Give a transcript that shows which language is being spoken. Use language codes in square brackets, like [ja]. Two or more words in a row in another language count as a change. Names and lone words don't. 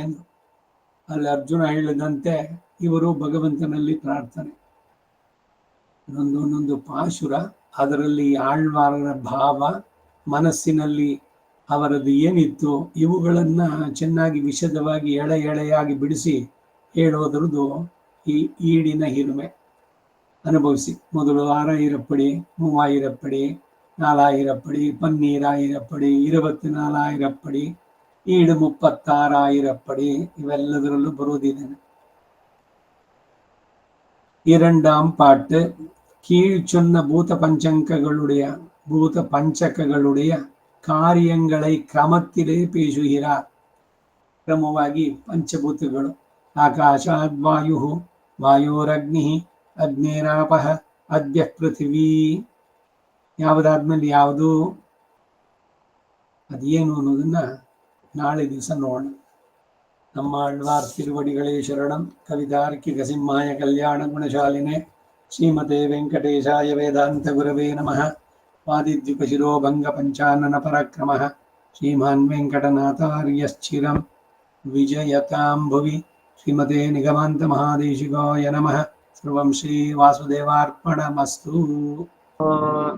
[kn] ಅಲ್ಲಿ ಅರ್ಜುನ ಹೇಳಿದಂತೆ ಇವರು ಭಗವಂತನಲ್ಲಿ ಪ್ರಾರ್ಥನೆ, ಒಂದೊಂದೊಂದು ಪಾಶುರ, ಅದರಲ್ಲಿ ಆಳ್ವಾರರ ಭಾವ, ಮನಸ್ಸಿನಲ್ಲಿ ಅವರದ್ದು ಏನಿತ್ತು ಇವುಗಳನ್ನ ಚೆನ್ನಾಗಿ ವಿಶದವಾಗಿ ಎಳೆಯಾಗಿ ಬಿಡಿಸಿ ಹೇಳೋದ್ರದ್ದು ಈ ಈಡಿನ ಹಿರುಮೆ. ಅನುಭವಿಸಿ. ಮೊದಲು 6000 3000 4000 14,000 24,000 ಈಡು 36,000 ಇವೆಲ್ಲದರಲ್ಲೂ ಬರೋದಿದೆ. [ta] இரண்டாம் பாட்டு. கீழ் சொன்ன பூத பஞ்சகங்களுடைய கார்யங்களை க்ரமத்திலே பேசுகிறார். [kn] ಕ್ರಮವಾಗಿ ಪಂಚಭೂತಗಳು, [sa] ಆಕಾಶಾದ್ ವಾಯು, ವಾಯೋರಗ್ನಿ, ಅಗ್ನೇರಾಪಃ, ಅದ್ಯ ಪೃಥಿವೀ. [kn] ಯಾವುದಾದ್ಮೇಲೆ ಯಾವುದು ಅದೇನು ಅನ್ನೋದನ್ನ ನಾಳೆ ದಿವಸ ನೋಡೋಣ. [ta] நம்மாழ்வார் திருவடிகளே சரணம். [sa] ಕವಿತಾರ್ಕಿಕ ಸಿಂಹಾಯ ಕಲ್ಯಾಣ ಗುಣಶಾಲಿನೆ ಶ್ರೀಮತೆ ವೆಂಕಟೇಶಾಯ ವೇದಾಂತ ಗುರವೇ ನಮಃ. ವಾದಿದ್ಯುಪ ಶಿರೋಭಂಗ ಪಂಚಾನನ ಪರಾಕ್ರಮಃ ಶ್ರೀಮಾನ್ ವೆಂಕಟನಾಥಾರ್ಯಶ್ಚಿರಂ ವಿಜಯತಾಂ ಭುವಿ. ಶ್ರೀಮತೆ ನಿಗಮಾಂತ ಮಹಾದೇಶಿಕಾಯ ನಮಃ. ಸರ್ವಂ ಶ್ರೀ ವಾಸುದೇವಾರ್ಪಣಮಸ್ತು.